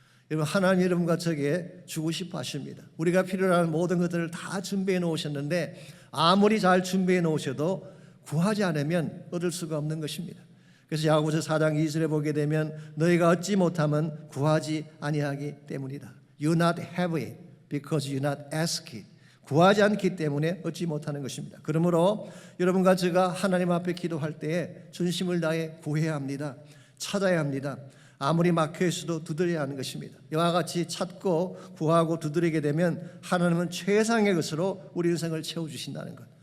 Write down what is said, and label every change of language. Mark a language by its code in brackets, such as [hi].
[ko] 여러분 하나님 여러분과 저에게 주고 싶어 하십니다. 우리가 필요로 하는 모든 것들을 다 준비해 놓으셨는데 아무리 잘 준비해 놓으셔도 구하지 않으면 얻을 수가 없는 것입니다. 그래서 야고보서 4장 2절에 보게 되면 너희가 얻지 못하면 구하지 아니하기 때문이다. [en] You not have it because you not ask it. [ko] 구하지 않기 때문에 얻지 못하는 것입니다. 그러므로 여러분과 제가 하나님 앞에 기도할 때에 전심을 다해 구해야 합니다. 찾아야 합니다. 아무리 막혀 있어도 두드려야 하는 것입니다. 이와 같이 찾고 구하고 두드리게 되면 하나님은 최상의 것으로 우리 인생을 채워주신다는 것.